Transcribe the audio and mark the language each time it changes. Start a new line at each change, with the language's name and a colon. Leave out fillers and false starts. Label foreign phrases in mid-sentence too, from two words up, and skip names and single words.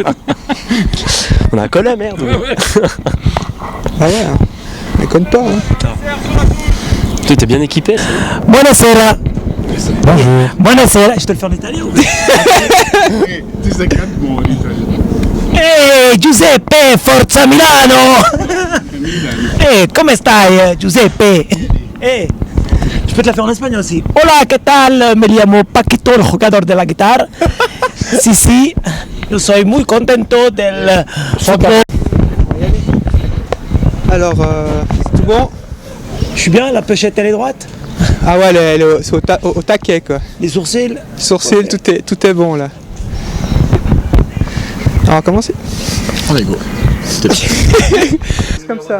French: On a un col à merde. Ah ouais, hein. Déconne pas. Hein. Tu t'es bien équipé. Ça.
Italian: Buonasera. Bonjour.
French: Buonasera. Je te le fais en italien. Tu sais quatre mots en italien.
Italian: Ehi Giuseppe, forza Milano! Come stai Giuseppe?
French: Je peux te la faire en espagnol aussi.
Spanish: Hola, ¿qué tal? Me llamo Paquito, el jugador de la guitarra. Sí, yo soy muy contento del fútbol.
French: Alors, c'est tout bon? Je suis bien, la pochette elle est droite. Ah ouais, c'est au taquet quoi. Les sourcils. Sourcils, tout est bon là. On va commencer. Allez, go. C'est comme ça.